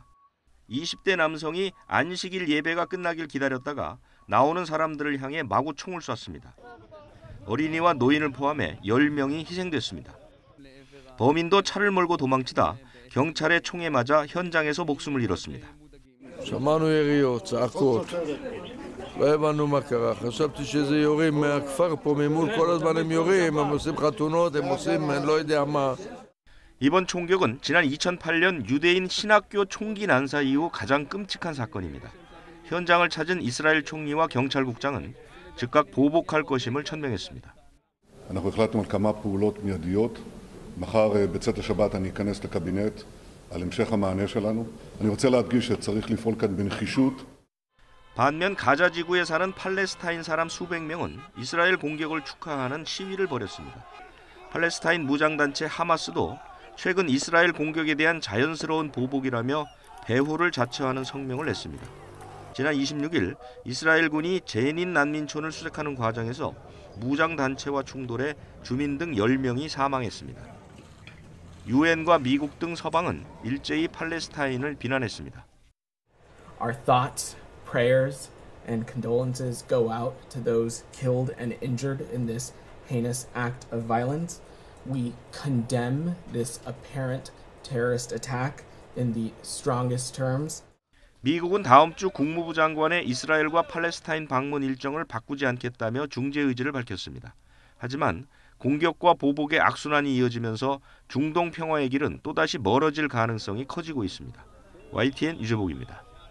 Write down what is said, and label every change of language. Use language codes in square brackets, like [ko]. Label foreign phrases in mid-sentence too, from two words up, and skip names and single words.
[ko] 20대 남성이 안식일 예배가 끝나길 기다렸다가 나오는 사람들을 향해 마구 총을 쐈습니다. 어린이와 노인을 포함해 10명이 희생됐습니다. 범인도 차를 몰고 도망치다 경찰의 총에 맞아 현장에서 목숨을 잃었습니다. [he] שמענו יריות, צעקות, לא הבנו מה קרה, חשבתי שזה יורים מהכפר פה ממול, כל הזמן הם יורים, הם עושים חתונות, הם עושים אני לא יודע מה. [ko] 이번 총격은 지난 2008년 유대인 신학교 총기 난사 이후 가장 끔찍한 사건입니다. 현장을 찾은 이스라엘 총리와 경찰국장은 즉각 보복할 것임을 천명했습니다. [he] אנחנו החלטנו על כמה פעולות מיידיות. מחר בצאת השבת אני אכנס לקבינט על המשך המענה שלנו. אני רוצה להדגיש שצריך לפעול כאן בנחישות. [ko] 반면 가자 지구에 사는 팔레스타인 사람 수백 명은 이스라엘 공격을 축하하는 시위를 벌였습니다. 팔레스타인 무장단체 하마스도 최근 이스라엘 공격에 대한 자연스러운 보복이라며 배후를 자처하는 성명을 냈습니다. 지난 26일 이스라엘군이 제닌 난민촌을 수색하는 과정에서 무장단체와 충돌해 주민 등 10명이 사망했습니다. 유엔과 미국 등 서방은 일제히 팔레스타인을 비난했습니다. [en] Our thoughts, prayers, and condolences go out to those killed and injured in this heinous act of violence. We condemn this apparent terrorist attack in the strongest terms. [ko] 미국은 다음 주 국무부 장관의 이스라엘과 팔레스타인 방문 일정을 바꾸지 않겠다며 중재 의지를 밝혔습니다. 하지만 공격과 보복의 악순환이 이어지면서 중동 평화의 길은 또다시 멀어질 가능성이 커지고 있습니다. YTN 유재복입니다.